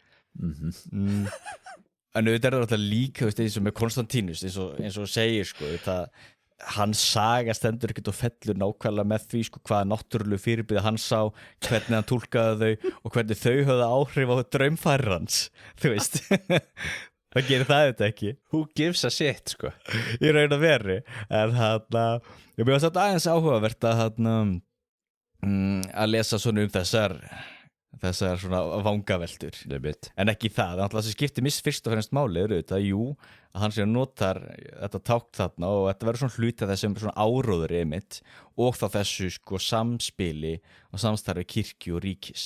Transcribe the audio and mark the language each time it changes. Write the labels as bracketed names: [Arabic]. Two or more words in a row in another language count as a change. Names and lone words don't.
[Icelandic] En auðvitað er það alltaf líka, veist, eins og með Konstantínus, eins og segir, sko, hans saga stendur ekkert og fellur nákvæmlega með því, sko, hvaða náttúrulegu fyrirbrigði hann sá, hvernig hann túlkaði þau og hvernig þau höfðu áhrif á draumfarir hans, þú veist. Það gerir það þetta ekki. [English] Who gives a shit, [Icelandic] sko. Í raun að veri. En ég mjög satt aðeins áhugavert að lesa svona þessar svona vangaveltur. En ekki það, það sem skiptir fyrst og fremst máli er auðvitað, að hann sér notar þetta tákn þarna, og þetta verður svona hluti af þessum svona áróður einmitt, og þá þessu sko samspili og samstarfi kirkju og ríkis.